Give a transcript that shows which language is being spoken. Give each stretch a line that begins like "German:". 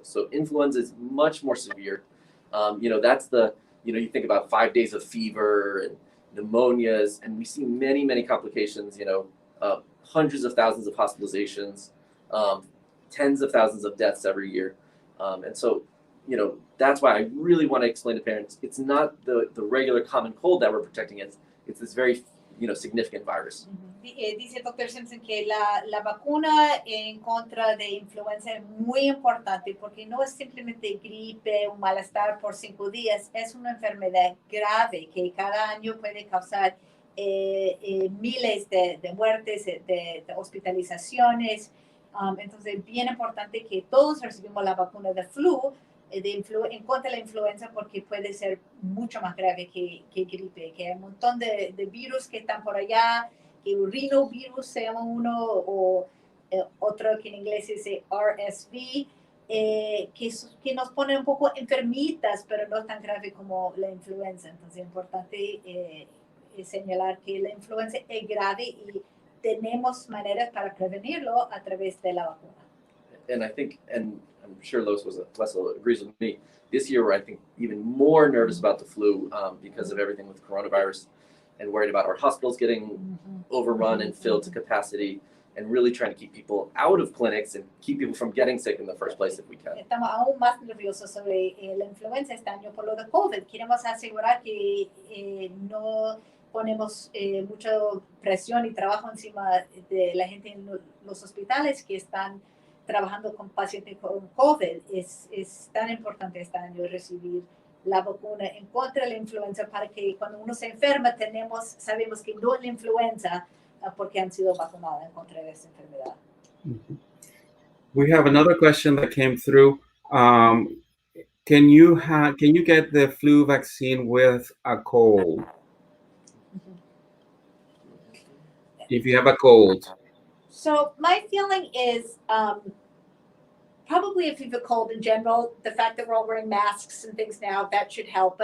English: So influenza is much more severe. That's you think about 5 days of fever and pneumonias, and we see many, many complications, hundreds of thousands of hospitalizations, tens of thousands of deaths every year. And so, that's why I really want to explain to parents, it's not the regular common cold that we're protecting against. It's this very, significant virus.
Spanish: Dice el Dr. Simpson que la vacuna en contra de influenza es muy importante porque no es simplemente gripe o malestar por 5 días, es una enfermedad grave que cada año puede causar miles de muertes, de hospitalizaciones. Entonces es bien importante que todos recibimos la vacuna de flu en contra de la influenza porque puede ser mucho más grave que gripe, que hay un montón de virus que están por allá, que el rhinovirus se llama uno, o otro que en inglés se dice RSV, que nos pone un poco enfermitas, pero no tan grave como la influenza. Entonces es importante señalar que la influenza es grave y tenemos maneras para prevenirlo a través de la vacuna.
English: And I think, and I'm sure Leslie agrees with me, this year we're, I think, even more nervous about the flu because of everything with coronavirus and worried about our hospitals getting overrun and filled to capacity and really trying to keep people out of clinics and keep people from getting sick in the first place if we can.
Spanish: Estamos aún más nerviosos sobre la influenza este año por lo de COVID. Queremos asegurar que no ponemos mucha presión y trabajo encima de la gente en los hospitales que están trabajando con pacientes con COVID. Es tan importante este año recibir la vacuna en contra de la influenza para que cuando uno se enferma sabemos que no es la influenza, porque han sido vacunadas en contra de esta enfermedad.
English: We have another question that came through. Can you get the flu vaccine with a cold? If you have a cold. So my feeling is probably if you have a cold in general, the fact that we're all wearing masks and things now, that should help.